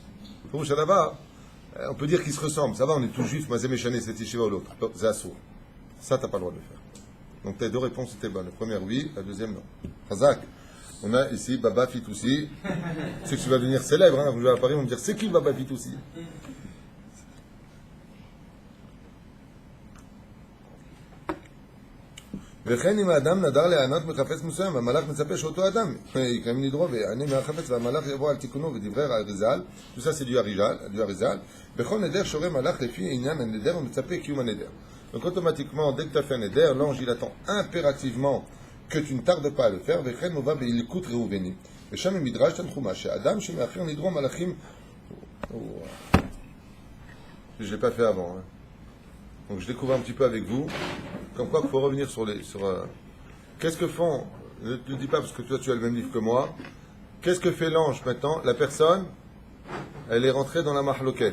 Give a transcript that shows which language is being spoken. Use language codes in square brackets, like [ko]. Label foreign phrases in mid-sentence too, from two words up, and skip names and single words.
[fr] On peut dire qu'ils se ressemblent, ça va, on est tous juifs, [he] מה זה משנה, [fr] c'est yeshiva ou l'autre. C'est assourd. Ça, t'as pas le droit de le faire. Donc tes deux réponses étaient bonnes. La première, oui, la deuxième, non. Razak. On a ici Baba Fitoussi. C'est que tu vas devenir célèbre, hein. Vous allez à Paris, on va me dire, c'est qui Baba Fitoussi? [he] וכן אם האדם נדר לענות מחפץ מסוים, והמלאך מצפה שאותו אדם יקיים נדרו ויענה מהחפץ, והמלאך יבוא על תיקונו ודברי האריזל, [fr] tout ça c'est du אריזל, בכל נדר שורה מלאך לפי עניין הנדר ומצפה קיום הנדר. Donc automatiquement, dès que tu as fait un neder, l'ange il attend impérativement que tu ne tardes pas à le faire, [he] וכן מובא בהילקוט ראובני. ושם במדרש תנחומה, שאדם שמאחר נדרו מלאכים... [fr] Je ne l'ai pas fait avant, hein. Donc je découvre un petit peu avec vous, comme quoi il faut revenir sur qu'est-ce que font, ne te dis pas parce que toi tu as le même livre que moi, qu'est-ce que fait l'ange maintenant? La personne, elle est rentrée dans la mahloket.